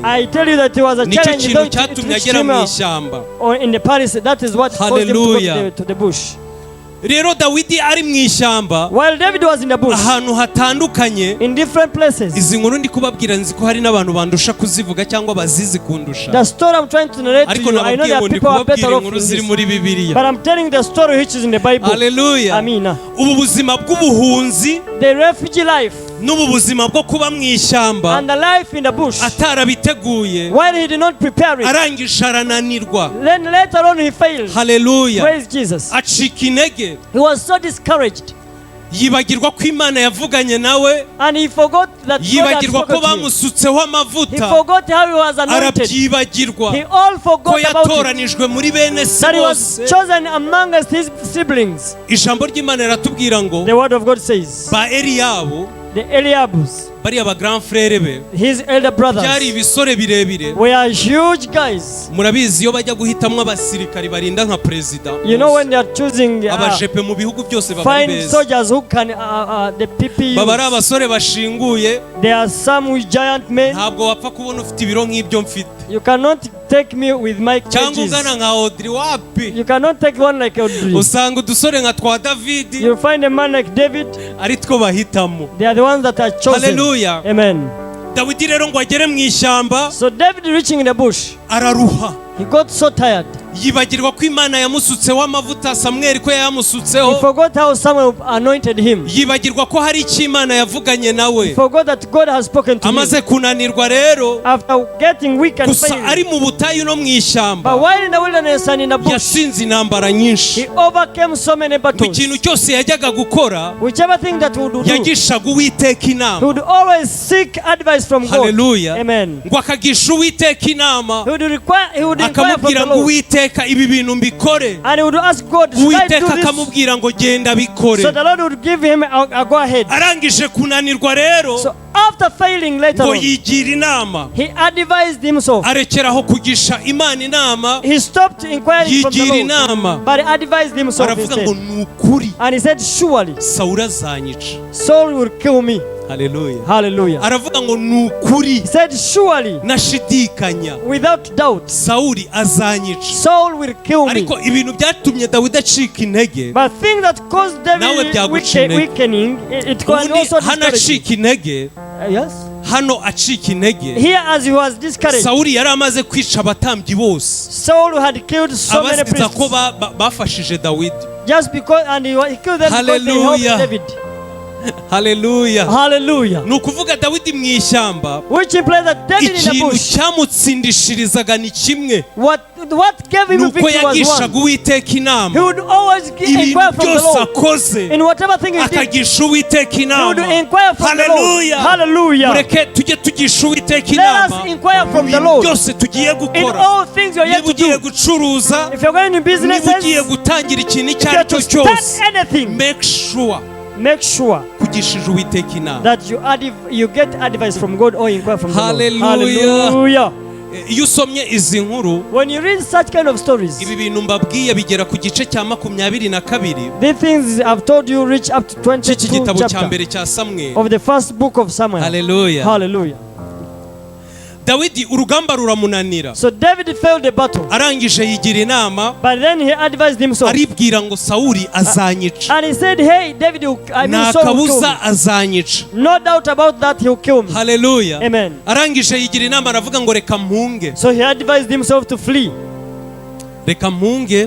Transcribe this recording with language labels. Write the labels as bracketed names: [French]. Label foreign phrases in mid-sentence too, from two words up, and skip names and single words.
[English] I tell you that it was a [Kinyarwanda] Nicyo [English] challenge, [Kinyarwanda] kintu [English] though it [Kinyarwanda] cyatumye [English] reached [Kinyarwanda] agera [English] him [Kinyarwanda] mu ishyamba. [English] or in the palace. That is what caused him to go Hallelujah. to the bush. [Kinyarwanda] Rero Dawidi ari mu ishyamba [English] While David was in the bush, [Kinyarwanda] ahantu hatandukanye. [English] in different places, [Kinyarwanda] Izi nkuru ndi kubabwira nzi ko hari n'abantu bandusha kuzivuga cyangwa bazizi kundusha, [English] the story I'm trying to narrate to [Kinyarwanda] ariko [English] you, I know [Kinyarwanda] nababwiye [English] there [Kinyarwanda] ngo [English] are [Kinyarwanda] ndi [English] people who are better [Kinyarwanda] kubabwira [English] off in [Kinyarwanda] inkuru ziri [English] this, [Kinyarwanda] muri Bibiliya. [English] but I'm telling the story which is in the Bible. [Kinyarwanda] Hallelujah. Amina. Ubu buzima bw'ubuhunzi [English] The refugee life [Kinyarwanda] n'ubu buzima bwo kuba mu ishyamba [English] and the life in the bush, [Kinyarwanda] atarabiteguye, [English] while he did not prepare it, [Kinyarwanda] arangije arananirwa. [English] then later on he failed. [Kinyarwanda] Hallelujah. [English] Praise Jesus. [Kinyarwanda] Acika intege, [English] He was so discouraged, [Kinyarwanda] yibagirwa ko Imana yavuganye nawe, [English] and he forgot that God had [Kinyarwanda] yibagirwa ko [English] spoken to him. [Kinyarwanda] bamusutseho [English] He [Kinyarwanda] amavuta, [English] forgot how he was anointed. [Kinyarwanda] arabyibagirwa [English] He all [Kinyarwanda] ko [English] forgot about it, [Kinyarwanda] yatoranijwe muri bene se [English] that he was [Kinyarwanda] bose. [English] chosen amongst his siblings. [Kinyarwanda] Ijambo ry'Imana riratubwira ngo [English] The word of God says, [Kinyarwanda] ba Eliyabu, [English] the Eliabus, [Kinyarwanda] bariya ba [French] grand frere [Kinyarwanda] be, [English] his elder [Kinyarwanda] byari [English] brothers, [Kinyarwanda] ibisore birebire. [English] were huge guys. [Kinyarwanda] Murabizi iyo bajya guhitamwo abasirikari barinda nka perezida, [English] You know, when they are choosing [Kinyarwanda] abajepe mu bihugu byose baba ari [English] fine [Kinyarwanda] beza, [English] soldiers who can the PP [Kinyarwanda] baba ari [English] use. [Kinyarwanda] abasore bashinguye. [English] There are some with giant men. [Kinyarwanda] Ntabwo wapfa kubona ufite ibiro nk'ibyo mfite, [English] You cannot take me with my [Kinyarwanda] cyangwa ungana [English] kgs. [Kinyarwanda] nka Audrey. Wapi, [English] You cannot take one like Audrey. [Kinyarwanda] usanga udusore nka twa Davidi [English] You find a man like David. [Kinyarwanda] ari two bahitamo. [English] They are the ones that are chosen. [Kinyarwanda] Hallelujah. Amen. Dawidi rero ngo agere mu ishyamba [English] So David reaching in the bush, [Kinyarwanda] araruha, [English] he got so tired. [Kinyarwanda] yibagirwa ko Imana yamusutseho amavuta, Samweli ko [English] He [Kinyarwanda] yamusutseho, [English] forgot how someone anointed him. [Kinyarwanda] yibagirwa ko hari icyo Imana yavuganye [English] He [Kinyarwanda] nawe. [English] forgot that God has spoken to him. [Kinyarwanda] Amaze kunanirwa rero, [English] After getting weak and [Kinyarwanda] gusa ari [English] failing. [Kinyarwanda] mu butayu no mu [English] But [Kinyarwanda] ishyamba, [English] while in the wilderness and in the bush, [Kinyarwanda] yatsinze intambara nyinshi. [English] he overcame so many [Kinyarwanda] Mu [English] battles. [Kinyarwanda] kintu cyose yajyaga gukora, [English] Whichever thing that he would do, [Kinyarwanda] yagishaga Uwiteka [English] he [Kinyarwanda] inama. [English] would always seek advice from God. [Kinyarwanda] Hallelujah. Amen. Ngo akagisha Uwiteka inama, [English] He would inquire from [Kinyarwanda] akamubwira [English] the [Kinyarwanda] ngo [English] Lord. [Kinyarwanda] Uwiteka ibi bintu mbikore. [English] And he would ask God, should I [Kinyarwanda] Uwiteka [English] do this? [Kinyarwanda] akamubwira ngo genda bikore. [English] So the Lord would give him a go ahead. [Kinyarwanda] Arangije kunanirwa rero, [English] So after failing later [Kinyarwanda] ngo [English] on, [Kinyarwanda] yigira inama, [English] he advised himself. [Kinyarwanda] arekeraho kugisha Imana inama, [English] He stopped inquiring from the [Kinyarwanda] yigira [English] Lord, [Kinyarwanda] inama, [English] but he advised himself [Kinyarwanda] aravuga ngo [English] instead. [Kinyarwanda] ni ukuri [English] And he said, surely [Kinyarwanda] Sawuli azanyica. [English] Saul will kill me. [Kinyarwanda] Hallelujah. [English] Hallelujah. [Kinyarwanda] Aravuga ngo nukuri [English] He said, surely, [Kinyarwanda] nashidikanya [English] without doubt, [Kinyarwanda] Sawuli azanyica. [English] Saul will kill me. [Kinyarwanda] Ariko ibintu byatumye Dawidi acika intege, [English] But thing that caused [Kinyarwanda] Nawe [English] David [Kinyarwanda] byaguca intege. [English] weakening, it can [Kinyarwanda] ubundi [English] also [Kinyarwanda] hano [English] discourage him. [Kinyarwanda] acika intege, [English] Yes. [Kinyarwanda] hano acika intege. [English] Here, as he was discouraged, [Kinyarwanda] Sawuli yari amaze kwica abatambyi bose [English] Saul had killed so many [Kinyarwanda] abaziza ko [English] priests [Kinyarwanda] bafashije Dawidi. [English] just because, and he killed them because they Hallelujah. helped David. [Kinyarwanda] Haleluya. [English] Hallelujah. [Kinyarwanda] Ni ukuvuga Dawidi mu ishyamba, [English] Which implies that David in the [Kinyarwanda] ikintu [English] bush, [Kinyarwanda] cyamutsindishirizaga ni kimwe, [English] what gave him [Kinyarwanda] nuko [English] victory was [Kinyarwanda] yagishaga [English] one. [Kinyarwanda] Uwiteka [English] He [Kinyarwanda] inama. [English] would always [Kinyarwanda] Ibintu [English] inquire from the [Kinyarwanda] byose [English] Lord. [Kinyarwanda] akoze [English] In whatever thing he did, [Kinyarwanda] akagisha Uwiteka [English] he would [Kinyarwanda] inama. [English] inquire from the Lord. [Kinyarwanda] Hallelujah. [English] Hallelujah. [Kinyarwanda] Mureke tujye tugisha Uwiteka [English] Let [Kinyarwanda] inama [English] us inquire [Kinyarwanda] mu [English] from the [Kinyarwanda] bintu [English] Lord. [Kinyarwanda] byose tugiye [English] In [Kinyarwanda] gukora. [English] all things you are yet [Kinyarwanda] Niba [English] to [Kinyarwanda] ugiye [English] do. [Kinyarwanda] gucuruza, [English] If you're going to [Kinyarwanda] niba [English] businesses, [Kinyarwanda] ugiye gutangira ikintu [English] if [Kinyarwanda] icyo [English] you're [Kinyarwanda] ari [English] to [Kinyarwanda] cyo [English] start [Kinyarwanda] cyose, [English] anything, make sure [Kinyarwanda] kugishije Uwiteka inama. [English] that you get advice from God or inquire from the Lord. [Kinyarwanda] Hallelujah. [English] Hallelujah. [Kinyarwanda] Iyo usomye izi nkuru, [English] When you read such kind of stories, [Kinyarwanda] ibi bintu mbabwiye bigera ku gice cya 22 [English] these things I've told you reach up to [Kinyarwanda] cy'iki [English] 22 [Kinyarwanda] gitabo cya [English] chapter [Kinyarwanda] mbere cya Samweli. [English] of the first book of Samuel. [Kinyarwanda] Hallelujah. [English] Hallelujah. [Kinyarwanda] Dawidi urugamba ruramunanira, [English] So David failed the battle, [Kinyarwanda] arangije yigira inama, [English] but then he advised himself, [Kinyarwanda] aribwira ngo Sawuli azanyica, [English] and he said, "Hey, David, Saul will [Kinyarwanda] nta [English] kill me. [Kinyarwanda] kabuza azanyica. [English] No doubt about that, he'll kill me." [Kinyarwanda] Hallelujah. Amen. Arangije yigira inama, aravuga ngo reka mpunge, [English] So he advised himself to flee. [Kinyarwanda] reka mpunge